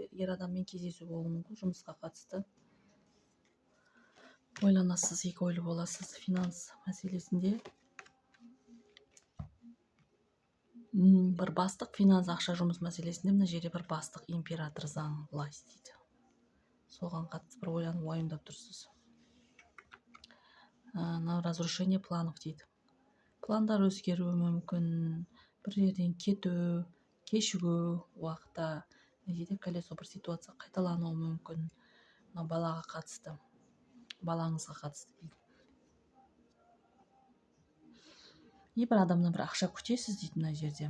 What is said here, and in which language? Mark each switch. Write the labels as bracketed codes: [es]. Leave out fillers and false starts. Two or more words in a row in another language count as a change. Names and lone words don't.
[kk] Ер адаммен кездесу болуы мүмкін, жұмысқа қатысты. Ойланасыз, екі ойлы боласыз. Финанс мәселесінде бір бастық, финанс, ақша, жұмыс мәселесінде мына жерде бір бастық, император, заң, власть дейді. Соған қатысты бір ойланып, уайымдап тұрсыз. [ru] На разрушение планов дейді. [kk] Пландар өзгеруі мүмкін, бір жерден кету, кешігу уақытта, жерде колесо бір ситуация қайталануы мүмкін. Балаға қатысты, балаңызға қатысты дейді. Бір адамнан бір ақша күтесіз дейді мына жерде.